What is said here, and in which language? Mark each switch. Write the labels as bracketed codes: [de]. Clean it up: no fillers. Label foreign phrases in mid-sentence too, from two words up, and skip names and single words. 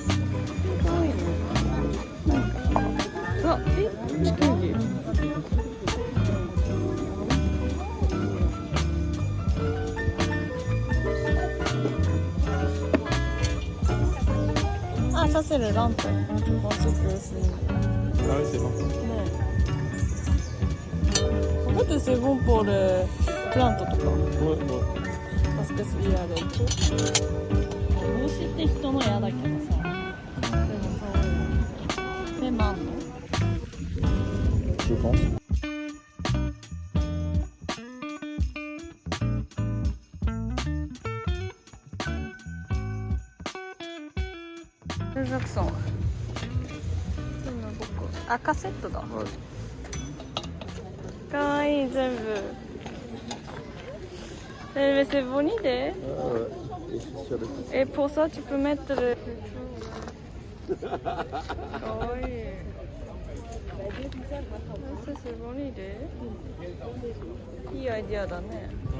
[ja] かわいいね。なんか、地球儀。あ、させるランプ。もうちょっと薄い。 [fr] Ah oui, c'est bon. En fait, c'est bon pour les plantes とか。 Ouais, ouais. Parce que il y a les trucs. [ja] 帽子って人の嫌だけどさ。でも可愛い。でもあんの？ [fr] Je pense. Les accents. [ja] あ、カセットだ。かわいい全部。 [fr] Mais c'est bonne idée. Et pour ça, tu peux mettre le. かわいい。C'est bonne idée. [ja] いいアイディアだね。